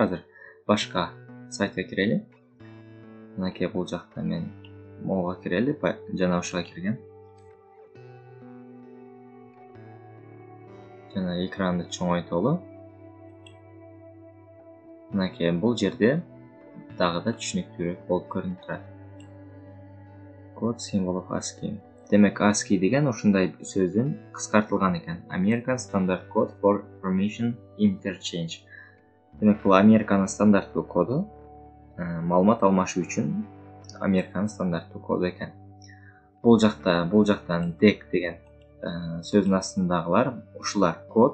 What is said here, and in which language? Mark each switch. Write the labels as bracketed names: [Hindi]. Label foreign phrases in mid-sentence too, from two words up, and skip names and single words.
[Kyrgyz] Азыр башка сайтка кирели. Мынакей бул жакта мен могуга кирели, жана ушуга киргем. Жана экранды чоңойтолу. Мынакей бул жерде дагы да түшүнүктүүрөөк болуп көрүнүп турат. [English] Код symbol of ASCII. [Kyrgyz] Демек ASCII деген ушундай сөздүн кыскартылган экен. [English] American Standard Code for Information Interchange. [Kyrgyz] Демек бул Американын стандарттуу коду, маалымат алмашуу үчүн Американын стандарттуу коду экен. Бул жактан DEC деген сөздүн астындагылар ушулар код.